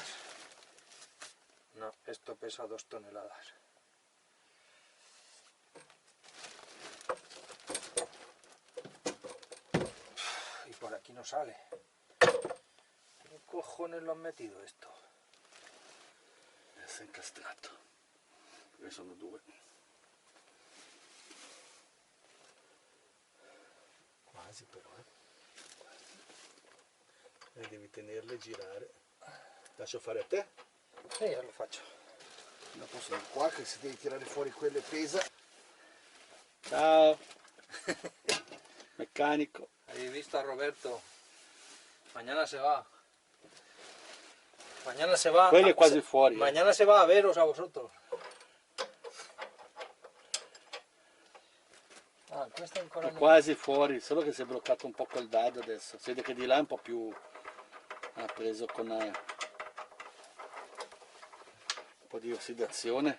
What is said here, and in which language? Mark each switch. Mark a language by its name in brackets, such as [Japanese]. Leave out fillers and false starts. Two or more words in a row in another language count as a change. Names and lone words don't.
[Spanish] No, esto pesa 2 toneladas. Y por aquí no sale. ¿Qué cojones lo han metido esto? [Italian] È incastrato. Ne sono 2. Quasi però, E devi tenerle e girare. Lascio fare a te. io lo faccio. Dopo sono qua che se devi tirare fuori quelle pesa. Ciao, meccanico. [Spanish] ¿Habéis visto a Roberto? Mañana se va. Mañana se va. [Italian] Quello è quasi fuori. [Spanish] Mañana se va a veros a vosotros. [Italian] Ah, questo è ancora È quasi fuori, solo che si è bloccato un po' col dado adesso. Si vede che di là è un po' più... ha preso con un po' di ossidazione.